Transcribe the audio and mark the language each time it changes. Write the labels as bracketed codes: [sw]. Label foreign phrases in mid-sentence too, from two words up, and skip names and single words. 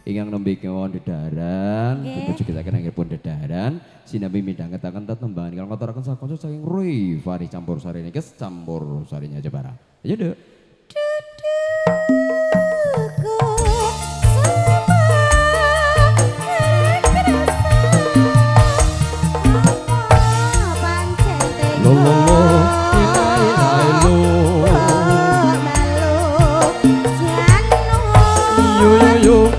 [jv] nembe kewon dedaran, Nggih. kita kita kena pun dedaran, sinambi midhangetaken tetembangan kalau ngaturaken sakonco saking Roy Fani campur sari niki campur sarinya Jepara. Ayo Dek. Lo lo lo, ilai ilai lo. Yo yo yo.